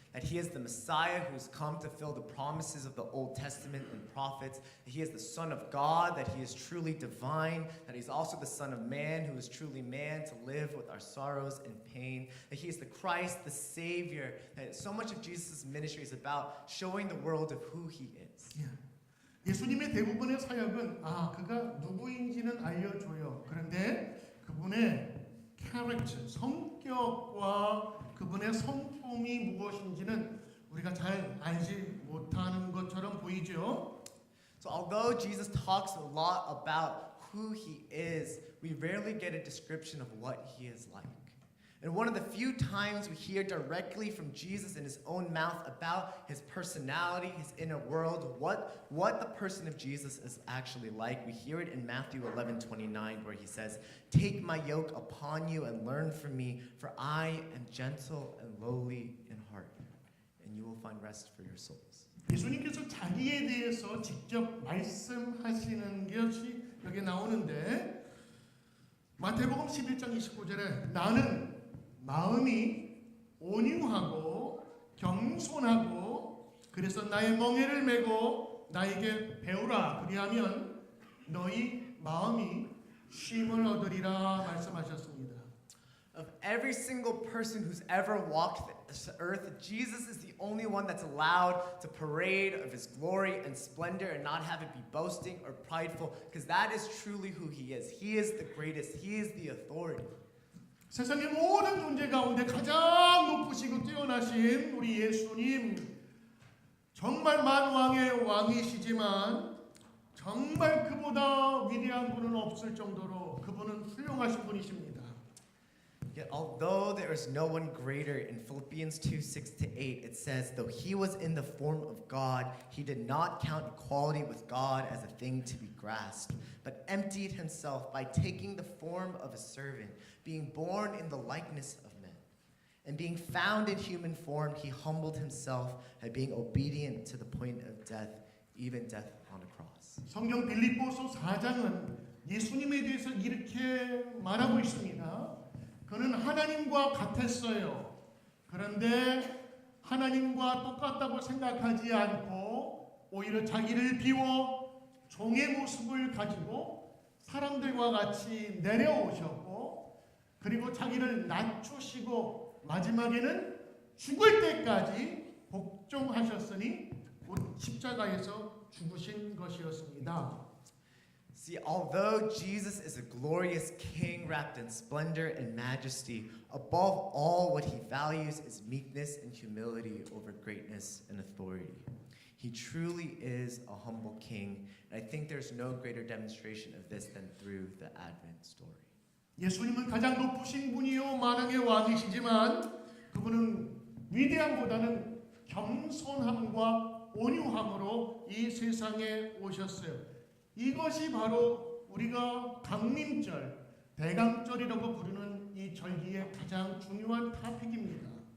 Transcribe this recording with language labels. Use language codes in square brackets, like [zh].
[en] That he is the Messiah who has come to fill the promises of the Old Testament and prophets. That he is the Son of God, that he is truly divine. That he's also the Son of Man who is truly man to live with our sorrows and pain. That he is the Christ, the Savior. That so much of Jesus' ministry is about showing the world of who he is. [ko] 예수님의 대부분의 사역은 그가 누구인지는 알려줘요. 그런데 그분의 캐릭터, 성격과 그분의 성품이 무엇인지는 우리가 잘 알지 못하는 것처럼 보이죠. [en] So although Jesus talks a lot about who he is, we rarely get a description of what he is like. And one of the few times we hear directly from Jesus in his own mouth about his personality, his inner world, what the person of Jesus is actually like, we hear it in Matthew 11:29, where he says, "Take my yoke upon you and learn from me, for I am gentle and lowly in heart, and you will find rest for your souls." [ko] 예수님께서 자기에 대해서 직접 말씀하시는 것이 여기 나오는데 마태복음 11장 29절에 나는 마음이 온유하고 겸손하고 그래서 나의 멍에를 메고 나에게 배우라 그리하면 너희 마음이 쉼을 얻으리라 말씀하셨습니다. [en] Of every single person who's ever walked this earth, Jesus is the only one that's allowed to parade of his glory and splendor and not have it be boasting or prideful, because that is truly who he is. He is the greatest. He is the authority. [ko] 세상의 모든 존재 가운데 가장 높으시고 뛰어나신 우리 예수님 정말 만왕의 왕이시지만 정말 그보다 위대한 분은 없을 정도로 그분은 훌륭하신 분이십니다. [en] Yet although there is no one greater, in Philippians 2:6-8, it says, though he was in the form of God, he did not count equality with God as a thing to be grasped, but emptied himself by taking the form of a servant, being born in the likeness of men. And being found in human form, he humbled himself by being obedient to the point of death, even death on a cross. [ko] 성경 빌립보서 4장은 예수님에 대해서 이렇게 말하고 있습니다. 그는 하나님과 같았어요. 그런데 하나님과 똑같다고 생각하지 않고 오히려 자기를 비워 종의 모습을 가지고 사람들과 같이 내려오셨고 그리고 자기를 낮추시고 마지막에는 죽을 때까지 복종하셨으니 곧 십자가에서 죽으신 것이었습니다. [en] See, although Jesus is a glorious king wrapped in splendor and majesty, above all what he values is meekness and humility over greatness and authority. He truly is a humble king, and I think there's no greater demonstration of this than through the Advent story. [ko] 예수님은 가장 높으신 분이요 만왕의 왕이시지만 그분은 위대함보다는 겸손함과 온유함으로 이 세상에 오셨어요. 이것이 바로 우리가 강림절, 대강절이라고 부르는 이 절기의 가장 중요한 토픽입니다.